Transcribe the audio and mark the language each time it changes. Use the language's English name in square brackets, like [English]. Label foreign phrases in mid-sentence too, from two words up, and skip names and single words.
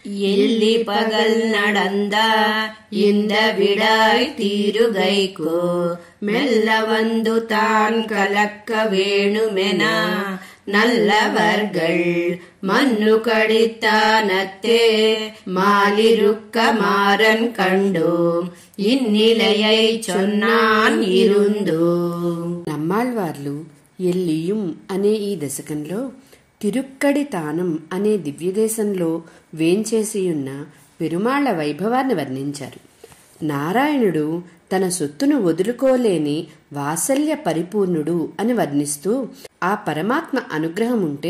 [Tamil] எல்லி பகல் நடந்த இந்த விடாய் தீருகைக்கு மெல்ல வந்து தான் கலக்க வேணுமென நல்லவர்கள் மண்ணு கடித்தானத்தே மாலிருக்க மாறன் கண்டோம் இந்நிலையை சொன்னான் ఇరుందు. [Telugu] నమ్మాళ్వార్లు ఎల్లియుం అనే ఈ దశకంలో తిరుక్కడి తానం అనే దివ్యదేశంలో వేంచేసియున్న పెరుమాళ్ల వైభవాన్ని వర్ణించారు. నారాయణుడు తన సొత్తును వదులుకోలేని వాత్సల్య పరిపూర్ణుడు అని వర్ణిస్తూ ఆ పరమాత్మ అనుగ్రహం ఉంటే